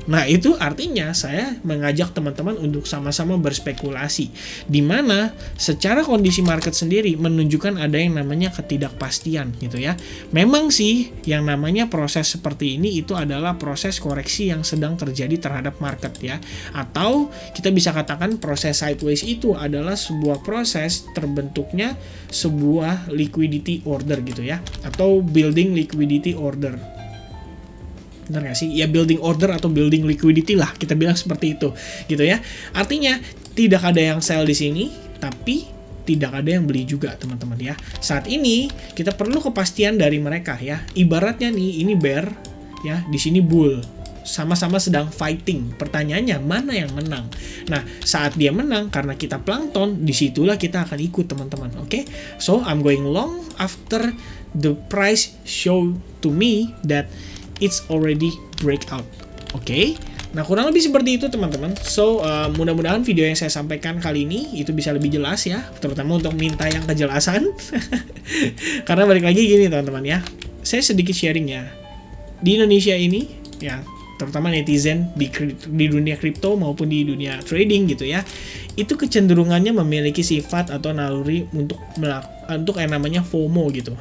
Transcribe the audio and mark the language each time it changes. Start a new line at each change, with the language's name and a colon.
Indonesian: Nah, itu artinya saya mengajak teman-teman untuk sama-sama berspekulasi, di mana secara kondisi market sendiri menunjukkan ada yang namanya ketidakpastian gitu ya. Memang sih yang namanya proses seperti ini itu adalah proses koreksi yang sedang terjadi terhadap market ya. Atau kita bisa katakan proses sideways itu adalah sebuah proses terbentuknya sebuah liquidity order gitu ya. Atau building liquidity order. Benar nggak sih? Ya, building order atau building liquidity lah, kita bilang seperti itu gitu ya. Artinya tidak ada yang sell di sini, tapi tidak ada yang beli juga teman-teman ya. Saat ini kita perlu kepastian dari mereka ya. Ibaratnya nih, ini bear ya, di sini bull. Sama-sama sedang fighting. Pertanyaannya mana yang menang? Nah, saat dia menang karena kita plankton, disitulah kita akan ikut teman-teman. Oke?
English: So I'm going long after the price show to me that it's already breakout.
Indonesian: Oke? Nah, kurang lebih seperti itu teman-teman. So, mudah-mudahan video yang saya sampaikan kali ini itu bisa lebih jelas ya, terutama untuk minta yang kejelasan. Karena balik lagi gini teman-teman ya, saya sedikit sharing ya. Di Indonesia ini ya, terutama netizen di dunia kripto maupun di dunia trading gitu ya, itu kecenderungannya memiliki sifat atau naluri untuk yang namanya FOMO gitu.